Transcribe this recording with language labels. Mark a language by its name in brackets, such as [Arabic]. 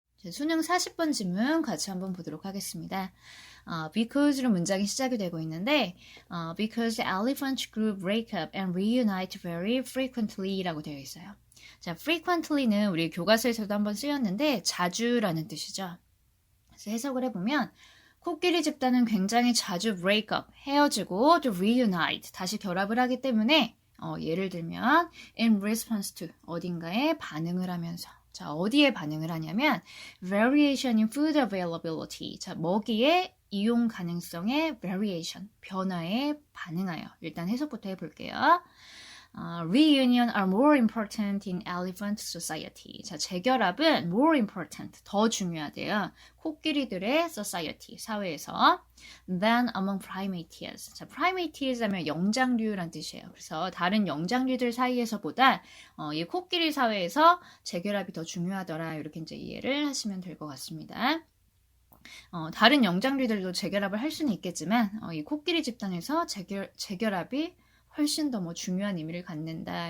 [Korean] 수능 40번 지문 같이 한번 보도록 하겠습니다. [English] Because로 문장이 시작이 되고 있는데 Because elephant group break up and reunite very frequently 라고 되어 있어요. [Korean] 자, frequently는 우리 교과서에서도 한번 쓰였는데 자주라는 뜻이죠. 그래서 해석을 해보면 코끼리 집단은 굉장히 자주 break up, 헤어지고 또 reunite, 다시 결합을 하기 때문에 예를 들면 in response to, 어딘가에 반응을 하면서 자, 어디에 반응을 하냐면 variation in food availability, 자, 먹이의 이용 가능성의 variation, 변화에 반응하여 일단 해석부터 해볼게요. [English] Reunion are more important in elephant society. [Korean] 자, 재결합은 more important, 더 중요하대요. 코끼리들의 society, 사회에서 than among primates. 자, primates 하면 영장류란 뜻이에요. 그래서 다른 영장류들 사이에서보다 이 코끼리 사회에서 재결합이 더 중요하더라. 이렇게 이제 이해를 하시면 될 것 같습니다. 다른 영장류들도 재결합을 할 수는 있겠지만 이 코끼리 집단에서 재결합이 훨씬 더 중요한 의미를 갖는다.